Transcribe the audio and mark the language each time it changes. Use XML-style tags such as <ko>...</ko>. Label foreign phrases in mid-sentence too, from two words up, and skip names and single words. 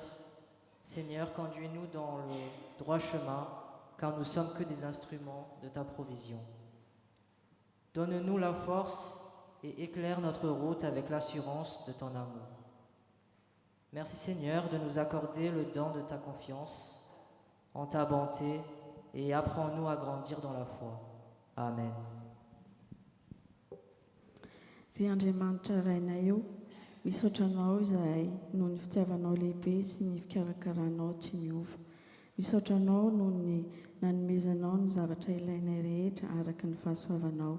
<fr>Seigneur, conduis-nous dans le droit chemin, car nous sommes que des instruments de ta provision. Donne-nous la force et éclaire notre route avec l'assurance de ton amour. Merci Seigneur de nous accorder le don de ta confiance en ta bonté et apprends-nous à grandir dans la foi. Amen.</fr> <mg>Misaotranao izay noho ny fitiavanao lehibe sy ny fikarakaranao tsy miova. Misaotranao noho ny nanomezanao ny zavatra ilainay rehetra araka ny fahasoavanao.</mg>